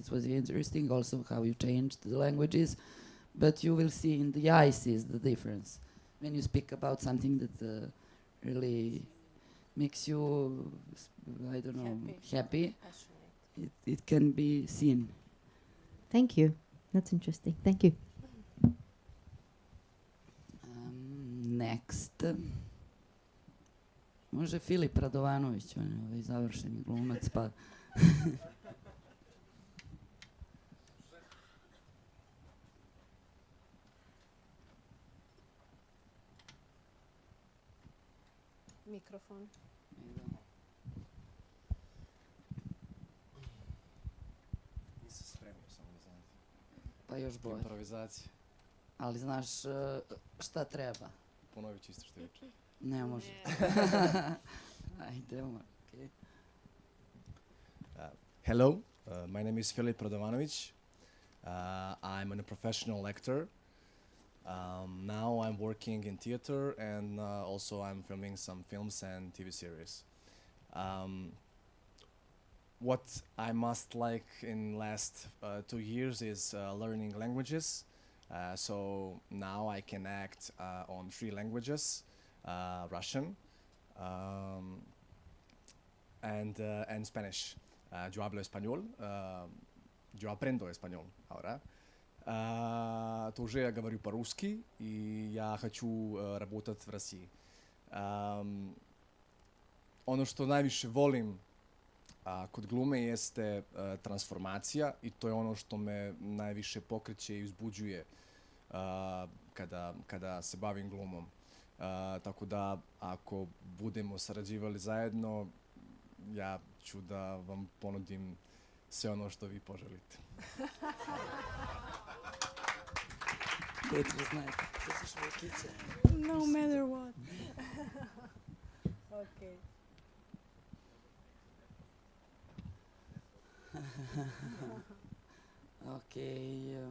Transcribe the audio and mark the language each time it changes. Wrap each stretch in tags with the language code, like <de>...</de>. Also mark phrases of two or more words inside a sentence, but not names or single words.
<en>It was interesting also how you changed the languages, but you will see in the eyes is the difference when you speak about something that really makes you, I don't know, happy. It can be seen. Thank you. That's interesting. Thank you. Next.</en> <sr>Može Filip Radovanović, on je ovaj završeni glumac, pa... Mikrofon. Nisam spremio, samo da znate. Pa još bolje. Improvizacija. Ali znaš šta treba. Ponovit ću isto što reče. Ne može. Ajdemo.</sr> <en>Okay. Hello, my name is Filip Radovanović. I'm a professional actor. Now I'm working in theater and also I'm filming some films and TV series. What I must like in last 2 years is learning languages. So now I can act on 3 languages, Russian and Spanish.</en> <es>Yo hablo español, yo aprendo español ahora.</es> <ru>Тоже я говорю по-русски, и я хочу работать в России.</ru> <sr>Ono što najviše volim kod glume jeste transformacija, i to je ono što me najviše pokreće i uzbuđuje kada se bavim glumom. Tako da ako budemo sarađivali zajedno, ja ću da vam ponudim sve ono što vi poželite.</sr> <en>No matter what. Okay. Okay.</en>